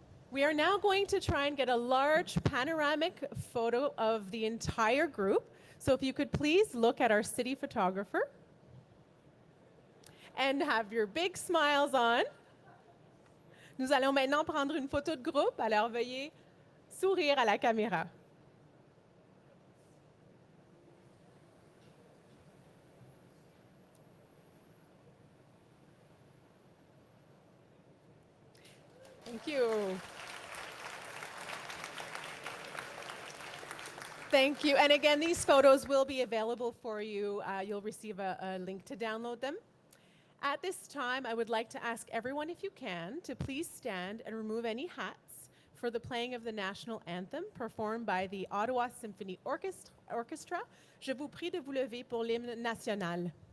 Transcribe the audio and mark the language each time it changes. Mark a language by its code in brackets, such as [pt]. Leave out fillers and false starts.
[en] We are now going to try and get a large panoramic photo of the entire group. So if you could please look at our city photographer and have your big smiles on. [fr] Nous allons maintenant prendre une photo de groupe, alors veuillez sourire à la caméra. [en] Thank you. Thank you. And again, these photos will be available for you. You'll receive a link to download them. At this time, I would like to ask everyone, if you can, to please stand and remove any hats for the playing of the national anthem performed by the Ottawa Symphony Orchestra. [fr] Je vous prie de vous lever pour l'hymne national.